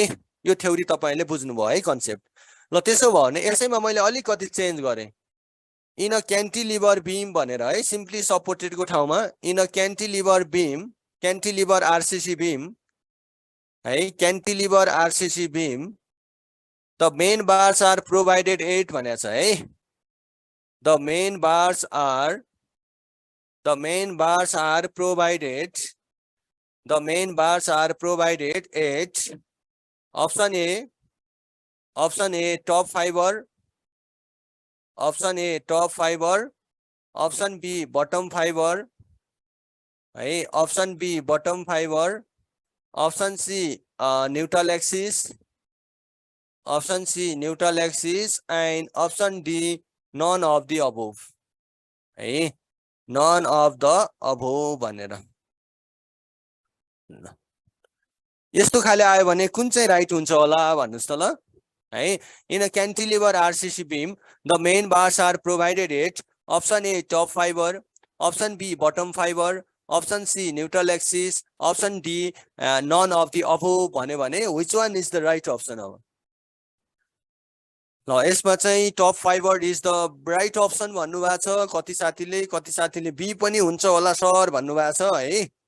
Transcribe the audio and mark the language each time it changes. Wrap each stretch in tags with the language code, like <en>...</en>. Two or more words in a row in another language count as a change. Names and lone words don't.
<ne>यो थ्योरी तपाईले बुझ्नुभयो है कन्सेप्ट। ल त्यसो भयो भने यसैमा मैले अलिकति चेन्ज गरे,</ne> <en>in a cantilever beam</en> <ne>भनेर है,</ne> <en>simply supported</en> <ne>को ठाउँमा</ne> <en>in a cantilever beam, cantilever RCC beam</en> <ne>है,</ne> <en>cantilever RCC beam the main bars are provided at</en> <ne>भनेको छ है।</ne> <en>the main bars are provided, the main bars are provided at option A top fiber, option A top fiber, option B bottom fiber है, option B bottom fiber, option C neutral axis, option C neutral axis, and option D none of the above है, none of the above भनेर।</en> <ne>यस्तो खाले आयो भने कुन चाहिँ राइट हुन्छ होला भन्नुस् त ल है।</ne> <en>in a cantilever RCC beam the main bars are provided at option A top fiber, option B bottom fiber, option C neutral axis, option D none of the above</en> <ne>भन्यो भने</ne> <en>which one is the right option?</en> <ne>अब ल यसमा चाहिँ</ne> <en>top fiber is the right option</en> <ne>भन्नुभएको छ कति साथीले बी पनि हुन्छ होला सर भन्नुभएको छ है।</ne>